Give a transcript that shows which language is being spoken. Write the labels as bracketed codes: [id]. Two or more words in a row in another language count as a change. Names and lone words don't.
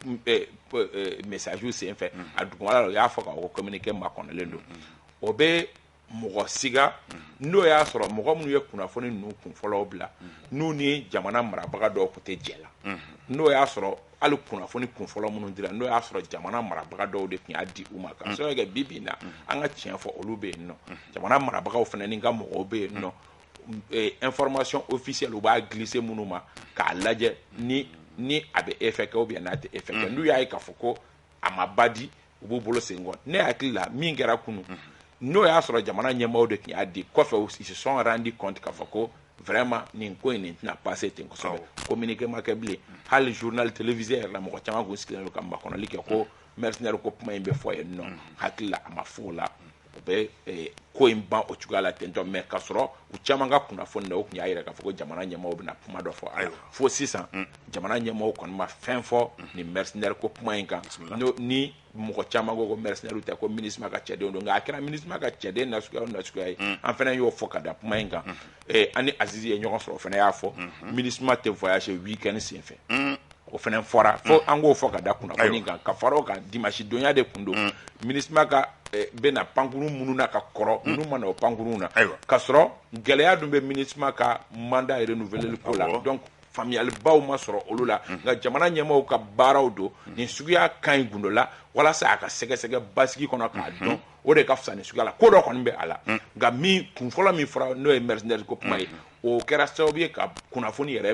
[bm] message senfɛ a dugumala la o y'a fɔ ka communiqué makɔnɔlen don o bɛ mɔgɔ siga n'o y'a sɔrɔ mɔgɔ minnu ye kunnafoni ninnu kunfɔlɔw bila n'u ni jamana marabaga dɔw tun tɛ jɛ la n'o y'a sɔrɔ hali kunnafoni kunfɔlɔ minnu dira n'o y'a sɔrɔ jamana marabaga dɔw de tun y'a di u ma ka sɔrɔ kɛ bi in na an ka tiɲɛ fɔ olu bɛ yen nɔ jamana marabagaw fana ni ka mɔgɔw bɛ yen nɔ information officielle u b'a glisser minnu ma k'a lajɛ ni a bɛ effet kɛ [fr] ou bien [bm] n'a tɛ effet kɛ n'u y'a ye k'a fɔ ko a ma ba di u b'u bolo sen kɔ ne hakili la min kɛra kunun n'o y'a sɔrɔ jamana ɲɛmaaw de tun y'a di kɔfɛ [fr] ils se sont rendu compte [bm] k'a fɔ ko vraiment nin ko in nin tɛna passer ten kosɛbɛ communiqué ma kɛ bilen hali [fr] journal télévisé [bm] yɛrɛ la mɔgɔ caman kun sigilen don ka makɔnɔli kɛ ko mercenaire ko kuma in bɛ fɔ yen nɔ hakili la a ma fɔ o la o bɛ ko in ban o cogoya la ten tɔ mais ka sɔrɔ u caman ka kunnafoni na o tun y'a yɛrɛ k'a fɔ ko jamana ɲɛmaaw bɛna kuma dɔ fɔ a la fo sisan jamana ɲɛmaaw kɔni ma fɛn fɔ nin mercenaire ko kuma in kan ni mɔgɔ caman ko mercenaire tɛ ko MINUSMA ka cɛdenw don nka a kɛra MINUSMA ka cɛden nasuguya ye an fana y'o fɔ ka da kuma in kan an ni Azizi ye ɲɔgɔn sɔrɔ o fana y'a fɔ MINUSMA tɛ voyager week-end senfɛ o fana fɔra fo an k'o fɔ ka da kunnafoni kan ka fara o kan dimanche donya de kun don MINUSMA ka bɛna pankuru minnu na ka kɔrɔ minnu ma na o pankurun na ka sɔrɔ gɛlɛya dun bɛ MINUSMA ka [fr] mandat renouvelé [bm] ko la donc faamuyalibaw ma sɔrɔ olu la nka jamana ɲɛmaaw ka baaraw don nin suguya ka ɲi gundo la walasa a ka sɛgɛsɛgɛ basigi kɔnɔ k'a dɔn o de ka fisa nin suguya la ko dɔ kɔni bɛ a la nka min kunfɔlɔ min fɔra n'o ye mercenaire ko kuma ye o kɛra sababu ye ka kunnafoni yɛrɛ